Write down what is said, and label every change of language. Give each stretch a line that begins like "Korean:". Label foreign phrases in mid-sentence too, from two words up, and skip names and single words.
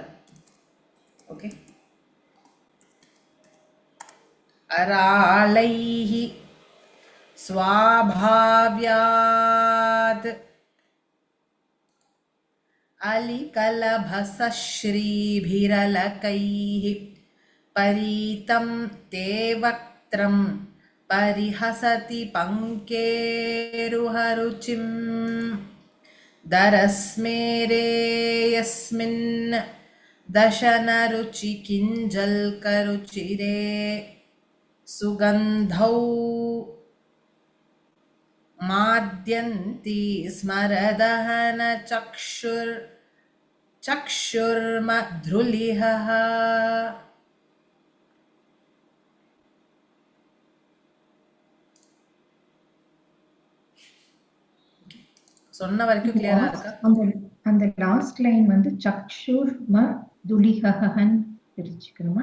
Sanskrit: ஓகே, अरालैः स्वाभाव्यात् अलिकलभसश्रीभिरलकैः परीतम् तेवक्त्रम् परिहसति पङ्केरुहरुचिं दरस्मेरे यस्मिन् दशनरुचि किञ्जल्करुचिरे सुगन्धौ माद्यन्ति चक्षुर्मध्रुलिहः.
Tamil: சொன்ன வரைக்கும் கிளியரா இருக்கா? அந்த
English: last line
Tamil: வந்து
Sanskrit: चक्षुर् म धुलिहहन्
Tamil: பிரிச்சுக்கணுமா?